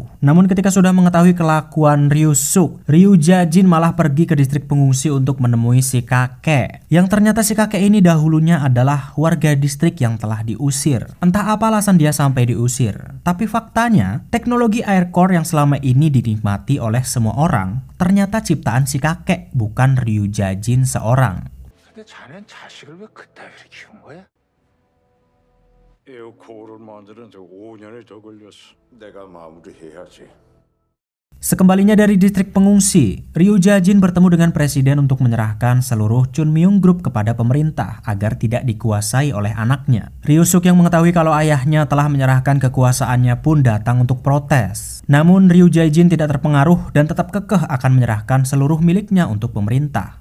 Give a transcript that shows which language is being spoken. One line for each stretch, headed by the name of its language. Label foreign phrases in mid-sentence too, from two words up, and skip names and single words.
Indonesian: Namun ketika sudah mengetahui kelakuan Ryu-suk, Ryu Jae-jin malah pergi ke distrik pengungsi untuk menemui si kakek. Yang ternyata si kakek ini dahulunya adalah warga distrik yang telah diusir. Entah apa alasan dia sampai diusir. Tapi faktanya, teknologi
English: air core
Indonesian: yang selama ini dinikmati oleh semua orang ternyata ciptaan si kakek, bukan Ryu Jae-jin seorang.
Korean: 근데 자넨 자식을 왜 그따위로 키운 거야? 에어코어를 만드는 데 5년이 더 걸렸어. 내가 마무리해야지.
Indonesian: Sekembalinya dari distrik pengungsi, Ryu Jae-jin bertemu dengan presiden untuk menyerahkan seluruh Chun Myung Group kepada pemerintah agar tidak dikuasai oleh anaknya. Ryu-suk yang mengetahui kalau ayahnya telah menyerahkan kekuasaannya pun datang untuk protes. Namun Ryu Jae-jin tidak terpengaruh dan tetap kekeh akan menyerahkan seluruh miliknya untuk pemerintah.